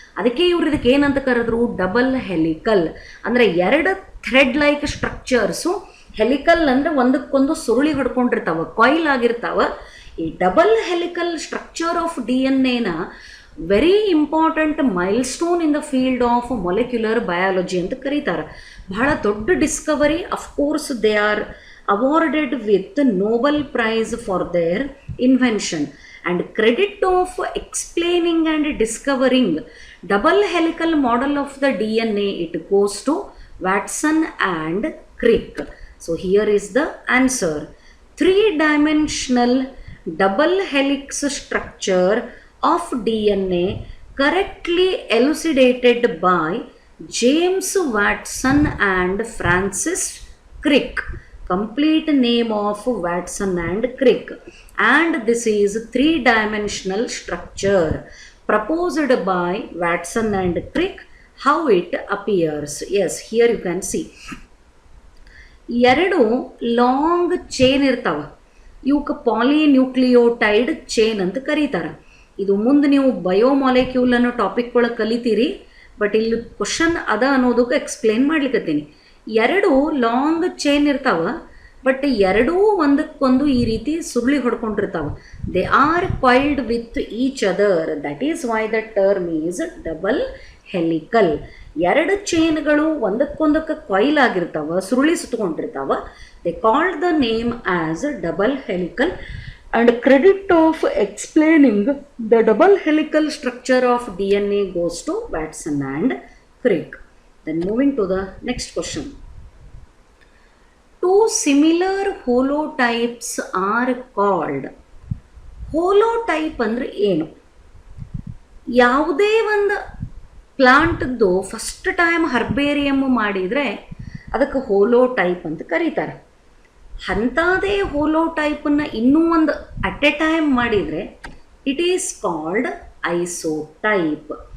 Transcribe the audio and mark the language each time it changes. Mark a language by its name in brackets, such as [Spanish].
[Kannada] ಅದಕ್ಕೆ ಇವ್ರು ಇದಕ್ಕೆ ಏನಂತ ಕರೆದ್ರು, ಡಬಲ್ ಹೆಲಿಕಲ್. ಅಂದರೆ ಎರಡು ಥ್ರೆಡ್ ಲೈಕ್ ಸ್ಟ್ರಕ್ಚರ್ಸು, ಹೆಲಿಕಲ್ ಅಂದರೆ ಒಂದಕ್ಕೊಂದು ಸುರುಳಿ ಹಿಡ್ಕೊಂಡಿರ್ತಾವೆ, ಕಾಯಿಲ್ ಆಗಿರ್ತಾವೆ. [English] ಈ double helical structure of DNA very important milestone in the field of molecular biology [Kannada] ಅಂತ ಕರೀತಾರೆ. ಬಹಳ ದೊಡ್ಡ Discovery. [English] Of course they are awarded with Nobel Prize for their invention, and credit of explaining and discovering double helical model of the DNA, it goes to Watson and Crick. So here is the answer. Three-dimensional double helix structure of DNA correctly elucidated by James Watson and Francis Crick. Complete name of Watson and Crick. And this is three-dimensional structure proposed by Watson and Crick. How it appears? Yes, here you can see. [Kannada] ಎರಡು long chain ಇರ್ತಾವೆ. ಇವಕ್ಕೆ ಪಾಲಿನ್ಯೂಕ್ಲಿಯೋಟೈಡ್ chain ಅಂತ ಕರೀತಾರೆ. ಇದು ಮುಂದೆ ನೀವು biomolecule ಅನ್ನೋ topic ಒಳಗೆ ಕಲಿತೀರಿ, ಬಟ್ ಇಲ್ಲಿ ಕ್ವಶನ್ ಅದ ಅನ್ನೋದಕ್ಕೆ ಎಕ್ಸ್ಪ್ಲೇನ್ ಮಾಡ್ಲಿಕ್ಕತ್ತೀನಿ. 2 ಲಾಂಗ್ ಚೈನ್ ಇರ್ತಾವ, ಬಟ್ ಎರಡೂ ಒಂದಕ್ಕೊಂದು ಈ ರೀತಿ ಸುರುಳಿ ಹೊಡ್ಕೊಂಡಿರ್ತಾವೆ. [English] They are coiled with each other, that is why the term is double helical. [Kannada] 2 ಚೈನ್ಗಳು ಒಂದಕ್ಕೊಂದಕ್ಕೆ coil ಆಗಿರ್ತಾವ, ಸುರುಳಿ ಸುತ್ತಕೊಂಡಿರ್ತಾವ. [English] They called the name as double helical and credit of explaining the double helical structure of DNA goes to Watson and Crick. Then moving to the next question. 2 similar holotypes are called. [Kannada] Holotype ಅಂದ್ರೆ ಏನು? ಯಾವುದೇ ಒಂದು ಪ್ಲಾಂಟ್ದು first time ಹರ್ಬೇರಿಯಮ್ ಮಾಡಿದರೆ ಅದಕ್ಕೆ ಹೋಲೋಟೈಪ್ ಅಂತ ಕರೀತಾರೆ. ಅಂಥದೇ ಹೋಲೋಟೈಪನ್ನು ಇನ್ನೂ ಒಂದು ಅಟ್ ಎ ಟೈಮ್ ಮಾಡಿದರೆ [English] It is called isotype.